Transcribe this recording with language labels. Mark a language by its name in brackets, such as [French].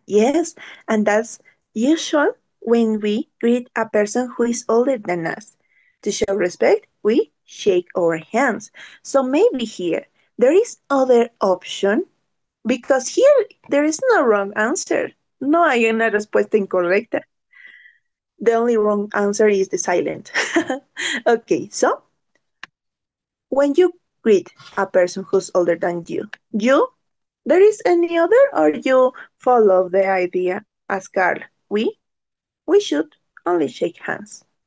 [English] Yes, and that's usual when we greet a person who is older than us. To show respect, we shake our hands. So maybe here there is other option because here there is no wrong answer. [Spanish] No hay una respuesta incorrecta. [English] The only wrong answer is the silent. Okay, so when you greet a person who's older than you, there is any other or you follow the idea as Carl? We should only shake hands.